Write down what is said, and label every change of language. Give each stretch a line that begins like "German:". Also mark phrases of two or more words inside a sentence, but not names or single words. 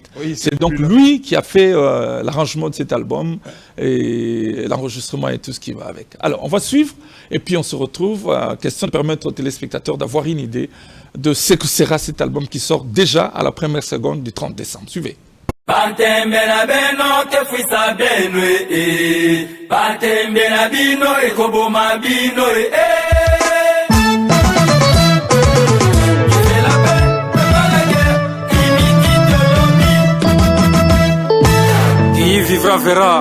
French: Oui, c'est donc lui qui a fait l'arrangement de cet album et l'enregistrement et tout ce qui va avec. Alors, on va suivre et puis on se retrouve. Question de permettre aux téléspectateurs d'avoir une idée de ce que sera cet album qui sort déjà à la première seconde du 30 décembre. Suivez.
Lingala: Patembe na beno ke fuisa beno Patembe na bino ekoboma bino
French: Qui vivra verra.